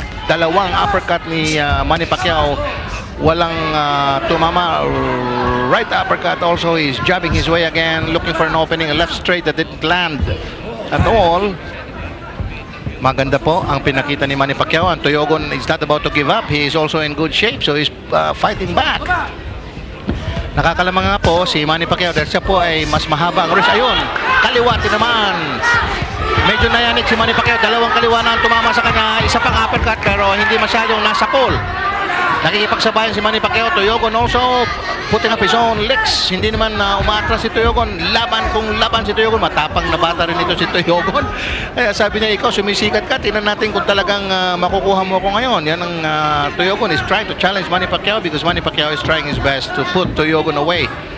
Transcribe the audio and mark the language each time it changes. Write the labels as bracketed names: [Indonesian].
[Filipino] Dalawang uppercut ni Manny Pacquiao, walang tumama. [English] Right uppercut also, he's jabbing his way again, looking for an opening, a left straight that didn't land at all. [Filipino] Maganda po ang pinakita ni Manny Pacquiao. [English] And Toyogon is not about to give up. He is also in good shape, so he's fighting back. [Filipino] Nakakalamang nga po si Manny Pacquiao dahil siya po ay mas mahaba ang wrist. Ayun, kaliwati naman. Medyo nayanik si Manny Pacquiao. Dalawang kaliwa na ang tumama sa kanya. Isa pang uppercut pero hindi masyadong nasa pole. Nakikipagsabayan si Manny Pacquiao. [English] Toyogon also putting up his own legs. [Filipino] Hindi naman umatras si Toyogon. Laban si Toyogon. Matapang na bata rin ito si Toyogon. Kaya sabi niya, ikaw sumisikat ka. Tingnan natin kung talagang makukuha mo ako ngayon. [English] Yan ang Toyogon is trying to challenge Manny Pacquiao because Manny Pacquiao is trying his best to put Toyogon away.